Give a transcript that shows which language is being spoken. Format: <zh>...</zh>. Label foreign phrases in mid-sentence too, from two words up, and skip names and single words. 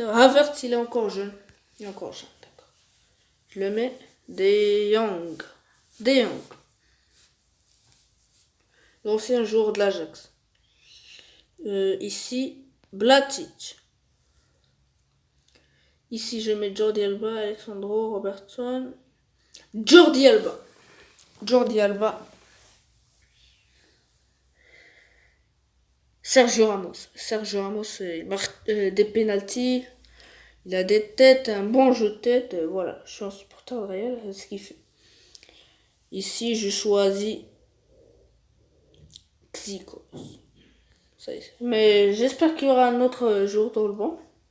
<fr>Havertz, il est encore jeune. Il est encore jeune, d'accord. Je le mets. De Jong. De Jong. L'ancien joueur de l'Ajax. Ici, Blatic. Ici, je mets Jordi Alba, Alexandro, Robertson. Jordi Alba. Jordi Alba. Sergio Ramos. Sergio Ramos, il marque des pénaltys. Il a des têtes, un bon jeu de tête. Voilà, je suis un supporter de Real, c'est ce qu'il fait. Ici, je choisis Zico. Ça y est. Mais j'espère qu'il y aura un autre jour dans le banc.</fr>